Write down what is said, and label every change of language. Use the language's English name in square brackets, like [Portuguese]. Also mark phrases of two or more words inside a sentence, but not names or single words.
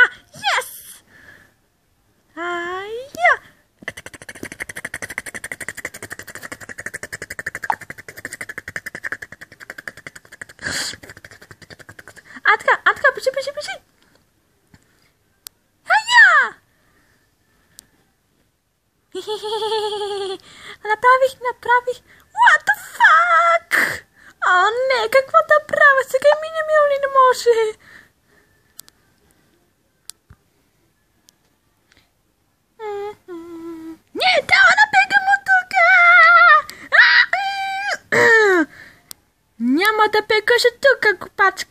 [Bulgarian] Yes! Атка, пиши! Направих. [English] What the fuck? [Bulgarian] Не, какво да правя? Сега не може. Не, трябва да бегам от тук. Няма да бегаш от тук, копачко.